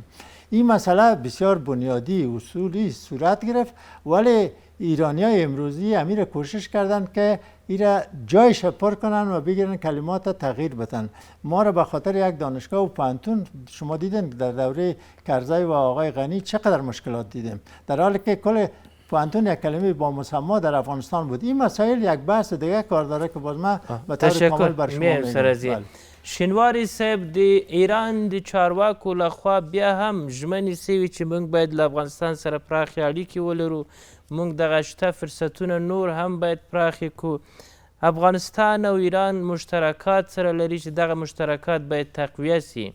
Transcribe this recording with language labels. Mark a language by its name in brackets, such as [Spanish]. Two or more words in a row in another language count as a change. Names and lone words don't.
[Persian] این مسئله بسیار بنیادی اصولی صورت گرفت، ولی ایرانیای امروزی امیر کوشش کردند که ایرا جایش پر کنن و بگیرن کلمات تغییر بدن. ما را به خاطر یک دانشگاه و پانتون شما دیدن در دوره کرزی و آقای غنی چقدر مشکلات دیدیم، در حالی که کل پانتون یک کلمه با مسما در افغانستان بود. این مسائل یک بحث دیگه کار داره که باز ما به طور کامل بر شما میگم. [Pashto] شینواری صاحب د ایران د چارواکو لخوا بیا هم ژمنې سوي چې موږ باید له افغانستان سره پراخې اړیکې ولرو، موږ دغه شته فرصتونه نور هم باید پراخې کړو. افغانستان او ایران مشترکات سره لري چې دغه مشترکات باید تقویه سي.